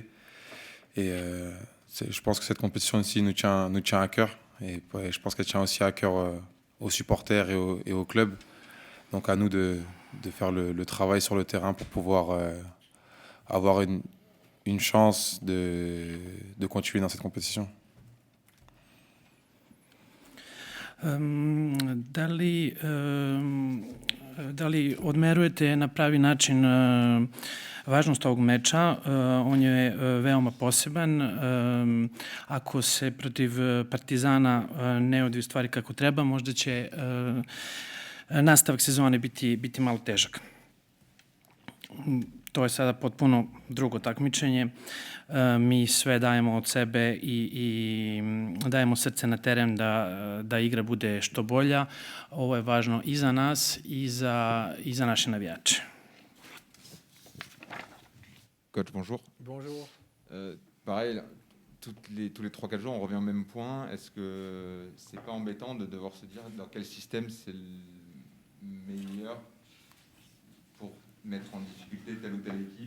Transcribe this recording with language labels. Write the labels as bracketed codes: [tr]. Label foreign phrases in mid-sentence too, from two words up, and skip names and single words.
[fr] Et je pense que cette compétition aussi nous tient à cœur. Et je pense qu'elle tient aussi à cœur aux supporters et au club. Donc à nous de faire le travail sur le terrain pour pouvoir avoir une chance de continuer dans cette compétition. [sr] Da li odmerujete na pravi način važnost ovog meča? On je veoma poseban. Ako se protiv Partizana ne odviju stvari kako treba, možda će nastavak sezone biti malo težak. To je sada potpuno drugo takmičenje. Mi sve dajemo od sebe i dajemo srce na teren da igra bude što bolja. Ovo je važno i za nas i za naše navijače. [fr] Coach, bonjour. Bonjour. Pareil, tous les 3-4 jours, on revient au même point. Est-ce que c'est pas embêtant de devoir se dire dans quel système c'est le meilleur pour mettre en difficulté telle ou telle équipe?